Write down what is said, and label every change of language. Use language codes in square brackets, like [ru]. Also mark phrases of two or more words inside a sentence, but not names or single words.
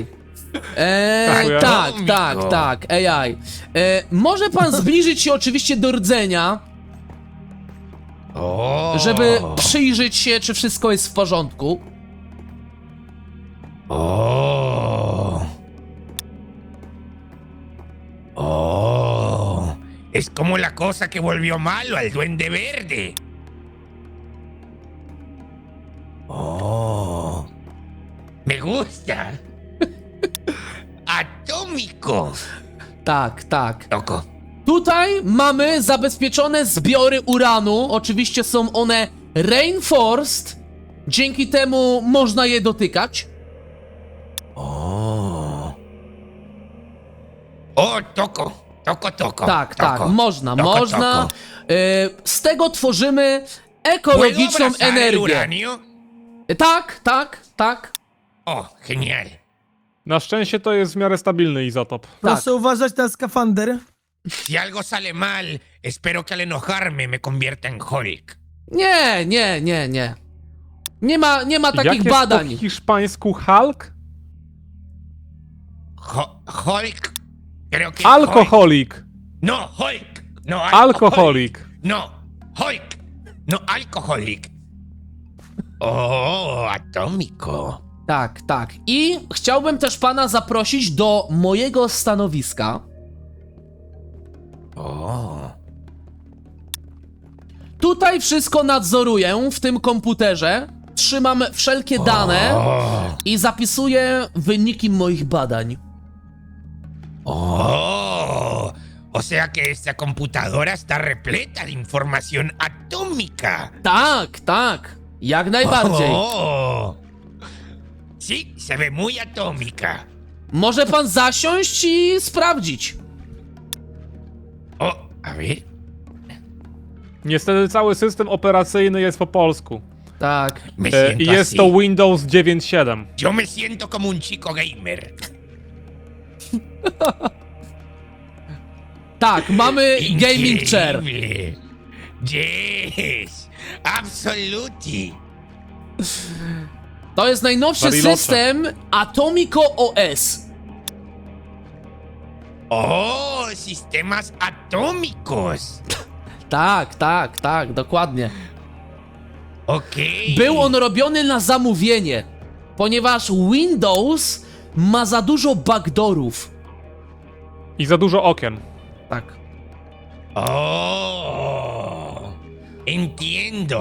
[pl] Dziękuję. Tak, AI. Może pan zbliżyć się oczywiście do rdzenia, Oh. żeby przyjrzeć się, czy wszystko jest w porządku. Oh. Oh. [es] Es como la cosa que volvió malo al Duende Verde. Oh. Me gusta. Atómico. [pl] Tak. [es] Loco. [pl] Tutaj mamy zabezpieczone zbiory uranu. Oczywiście są one reinforced. Dzięki temu można je dotykać. [es] Oh. Oh, toco. [pl] Tak, [es] Toco. [pl] można. [es] Toco. [pl] Z tego tworzymy [es] ¿Puedo [pl] ekologiczną [es] abrazar el [pl] energię. [es] uranio? [pl] Tak. [es] Oh, genial. [pl] Na szczęście to jest w miarę stabilny izotop. Proszę uważać na skafander. [es] Si algo sale mal, espero que al enojarme me convierta en Hulk. [pl] Nie. Nie ma takich Jak jest badań. po hiszpańsku Hulk? Hulk. [es] Creo que. [pl] Alkoholik. [es] Hulk. No, Hulk. No, [pl] Alkoholik. [es] No, Hulk. No, alkoholik. Oh, atómico. [pl] Tak. I chciałbym też pana zaprosić do mojego stanowiska. Oh. Tutaj wszystko nadzoruję w tym komputerze. Trzymam wszelkie dane Oh. i zapisuję wyniki moich badań. Oh. [es] O sea que esta computadora está repleta de información atómica. [pl] Tak. Jak najbardziej. [es] Oh. Sí, se ve muy atómica. [pl] Może pan zasiąść i sprawdzić. [es] Oh, a ver. [pl] Niestety cały system operacyjny jest po polsku. Tak. [es] Me [pl] I [es] siento [pl] jest [es] así. [pl] to Windows 9.7. [es] Yo me siento como un chico gamer. [pl] Tak, mamy [en] gaming chair. Increíble. Yes, absolutely. [pl] To jest najnowszy Bariloche. system Atomico OS. [es] Oh, sistemas atómicos. [pl] Tak, dokładnie. Ok. Był on robiony na zamówienie, ponieważ Windows ma za dużo backdoorów. I za dużo okien. Tak. [es] Oh, entiendo.